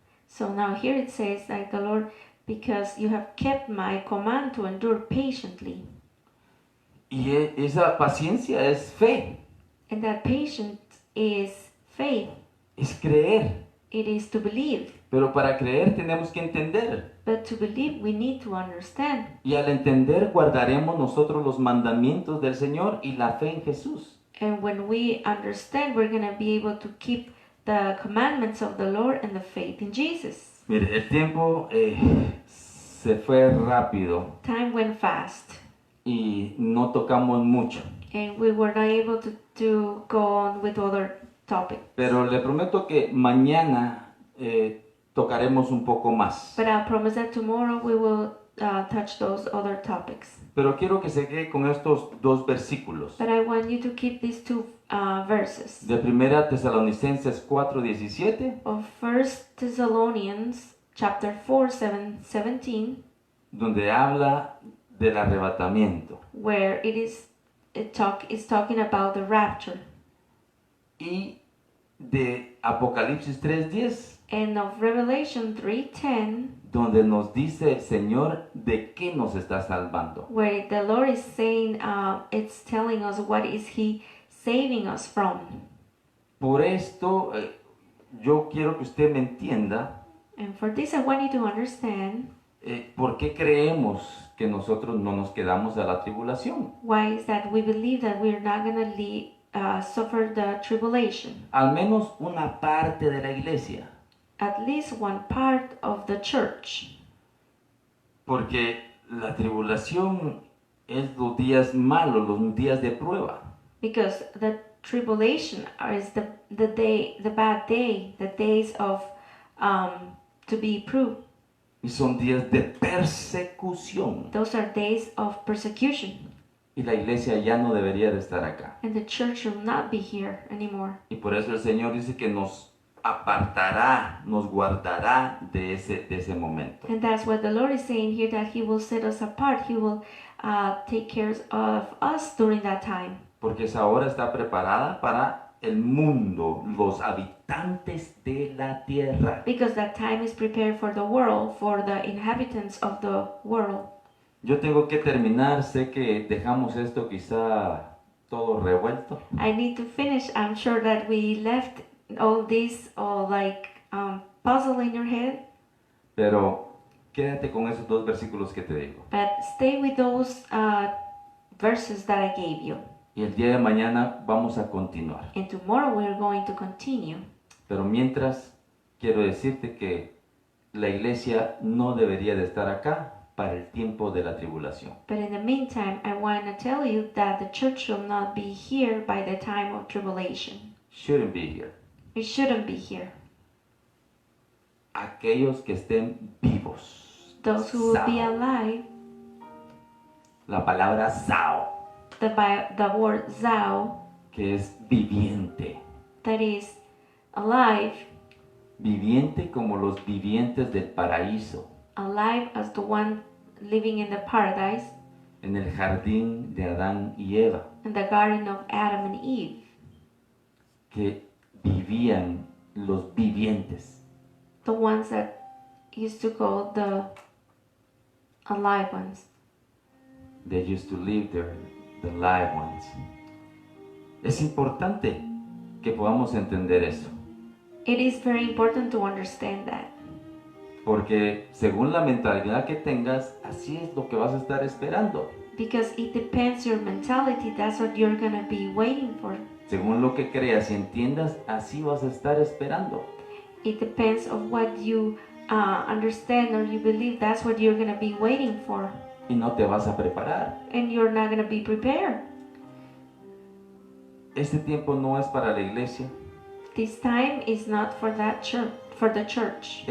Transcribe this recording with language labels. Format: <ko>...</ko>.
<en>So now here it says like the Lord, because you have kept my command to endure patiently.</en> <es>Y esa paciencia es fe,</es> <en>And that patience is faith.</en> <es>es creer.</es> <en>It is to believe.</en> <es>Pero para creer tenemos que entender.</es> <en>But to believe, we need to understand.</en> <es>Y al entender guardaremos nosotros los mandamientos del Señor y la fe en Jesús.</es> <en>And when we understand, we're going to be able to keep the commandments of the Lord and the faith in Jesus.</en> <es>Mire, el tiempo se fue rápido</es> <en>Time went fast,</en> <es>y no tocamos mucho.</es> <en>and we were not able to go on with other topics.</en> <es>Pero le prometo que mañana tocaremos un poco más.</es> <en>But I promise that tomorrow we will touch those other topics.</en> <es>Pero quiero que se quede con estos dos versículos.</es> <en>But I want you to keep these two verses.</en> <es>De 1 Tesalonicenses 4:17,</es> <en>Of 1 Thessalonians chapter 4, 17,</en> <es>donde habla del arrebatamiento.</es> <en>where is talking about the rapture.</en> <es>Y de Apocalipsis 3:10,</es> <en>And of Revelation 3:10,</en> <es>donde nos dice el Señor de qué nos está salvando.</es> <en>where the Lord is saying, it's telling us what is He saving us from.</en> <es>Por esto, yo quiero que usted me entienda</es> <en>And for this, I want you to understand</en> <es>por qué creemos que nosotros no nos quedamos a la tribulación.</es> <en>why is that we believe that we're not going to suffer the tribulation.</en> <es>Al menos una parte de la iglesia.</es> <en>At least one part of the church.</en> <es>Porque la tribulación es los días malos, los días de prueba.</es> <en>Because the tribulation is the bad day, the days of to be proved.</en> <es>Y son días de persecución.</es> <en>Those are days of persecution.</en> <es>Y la iglesia ya no debería de estar acá.</es> <en>And the church will not be here anymore.</en> <es>Y por eso el Señor dice que nos apartará, nos guardará de ese momento.</es> <en>And that's what the Lord is saying here, that He will set us apart. He will take care of us during that time.</en> <es>Porque esa hora está preparada para el mundo, los habitantes de la tierra.</es> <en>Because that time is prepared for the world, for the inhabitants of the world.</en> <es>Yo tengo que terminar, sé que dejamos esto quizá todo revuelto.</es> <en>I need to finish. I'm sure that we left all this all like puzzle in your head.</en> <es>Pero quédate con esos dos versículos que te digo.</es> <en>But stay with those verses that I gave you.</en> <es>Y el día de mañana vamos a continuar.</es> <en>And tomorrow we're going to continue.</en> <es>Pero mientras, quiero decirte que la iglesia no debería de estar acá para el tiempo de la tribulación.</es> <en>But in the meantime, I want to tell you that the church should not be here by the time of tribulation. Shouldn't be here. It shouldn't be here.</en> <es>Aquellos que estén vivos.</es> <en>Those who will be</en> <es>Sao.</es> <en>alive,</en> <es>La palabra sao,</es> <en>the word Zao,</en> <es>que es viviente.</es> <en>that is alive,</en> <es>Viviente como los vivientes del paraíso,</es> <en>alive as the one living in the paradise,</en> <es>en el jardín de Adán y Eva,</es> <en>in the garden of Adam and Eve,</en> <es>que vivían los vivientes.</es> <en>the ones that used to call the alive ones. They used to live there, the live ones.</en> <es>Es importante que podamos entender eso,</es> <en>It is very important to understand that.</en> <es>porque según la mentalidad que tengas, así es lo que vas a estar esperando.</es> <en>Because it depends your mentality, that's what you're going to be waiting for.</en> <es>Según lo que creas y entiendas, así vas a estar esperando.</es> <en>It depends of what you understand or you believe, that's what you're going to be waiting for.</en> <es>Y no te vas a preparar.</es> <en>And you're not going to be prepared.</en> <es>Este tiempo no es para la iglesia.</es> <en>This time is not for that church, for the church.</en>